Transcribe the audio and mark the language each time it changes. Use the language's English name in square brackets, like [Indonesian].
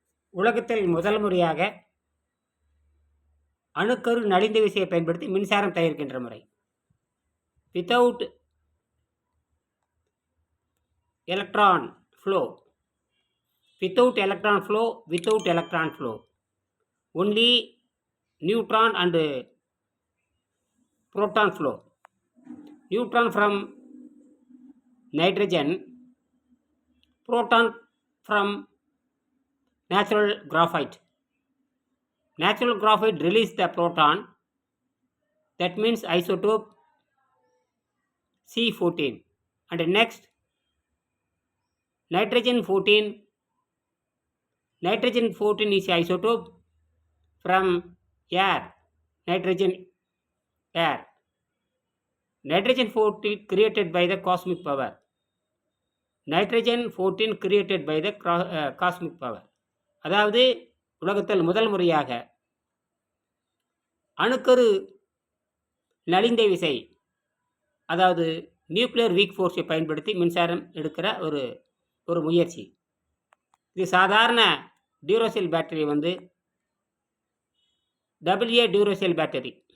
[Tamil] உலகத்தில் முதல் முறையாக அணுக்கரு நலிந்த விசையை பயன்படுத்தி மின்சாரம் தயாரிக்கின்ற முறை. [English] Without electron flow, without electron flow, only neutron and proton flow. Neutron from nitrogen, proton from natural graphite. Natural graphite release the proton, that means isotope C14. And next, nitrogen 14 is isotope from air, nitrogen air. Nitrogen 14 created by the cosmic power. Nitrogen 14 created by the cosmic power. [Tamil] அதாவது உலகத்தில் முதல் முறையாக அணுக்கரு நலிந்த விசை, அதாவது nuclear week ஃபோர்ஸை பயன்படுத்தி மின்சாரம் எடுக்கிற ஒரு முயற்சி. இது சாதாரண டியூரோசெல் பேட்டரி AA டியூரோசெல் பேட்டரி.